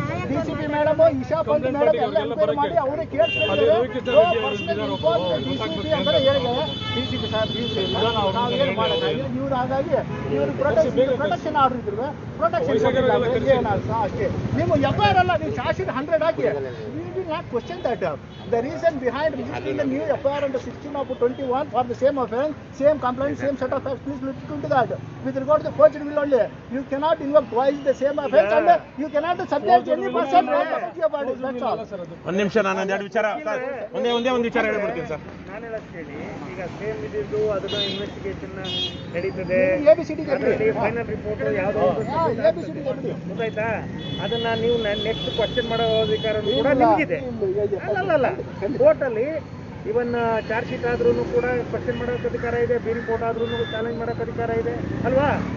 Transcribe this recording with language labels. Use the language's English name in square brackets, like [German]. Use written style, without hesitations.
[Kannada] DCP madam, Isha Pant madam ಎಲ್ಲ enquiry ಮಾಡಿ ಅವರೇ ಕೇಳಿಸ್ಕೊಂಡಿದ್ದಾರೆ. DCP ಅಂತ ಹೇಳಿದ್ದಾರೆ. DCP ಸಾಹೇಬ್ ನಾವು ಏನು ಮಾಡೋಕ್ಕಾಗಿಲ್ಲ. ಇವ್ರು ಹಾಗಾಗಿ ಇವರು ಪ್ರೊಟೆಕ್ಷನ್ ಆರ್ಡರ್ ಇದ್ರು, ಪ್ರೊಟೆಕ್ಷನ್ ಅಷ್ಟೇ. ನೀವು FIR ಅಲ್ಲ, ನೀವು charge sheet 100 hockey. [English] Question that the reason behind registering the new FIR under 16/21 for the same offence, same complaint, same set of facts, please look into that. With regard to the forgery will only, you cannot invoke twice the same offence and you cannot subject any person about it. That's all. [Kannada] ಒಂದು ನಿಮಿಷ, ನಾನು ಒಂದೆರಡು ವಿಚಾರ ಒಂದೇ ಒಂದು ವಿಚಾರ ಹೇಳ್ಬಿಡ್ತೀನಿ sir. ನಾನು ಹೇಳೋದು ಕೇಳಿ, ಈಗ ಸೇಮ್ ಇದ್ದು ಅದನ್ನ ಇನ್ವೆಸ್ಟಿಗೇಷನ್ ನಡೀತದೆ, ಫೈನಲ್ ರಿಪೋರ್ಟ್ ಯಾವುದು ಗೊತ್ತಾಯ್ತಾ? ಅದನ್ನ ನೀವು ನೆಕ್ಸ್ಟ್ ಕ್ವಶನ್ ಮಾಡೋ ಅಧಿಕಾರ ಕೂಡ ನಿಮಗಿದೆ. ಅಲ್ಲ ಕೋರ್ಟಲ್ಲಿ ಇವನ್ ಚಾರ್ಜ್ ಶೀಟ್ ಆದ್ರೂ ಕೂಡ ಕ್ವಶನ್ ಮಾಡೋಕೆ ಅಧಿಕಾರ ಇದೆ, ಬಿ ರಿಪೋರ್ಟ್ ಆದ್ರೂ ಚಾಲೆಂಜ್ ಮಾಡೋಕೆ ಅಧಿಕಾರ ಇದೆ ಅಲ್ವಾ?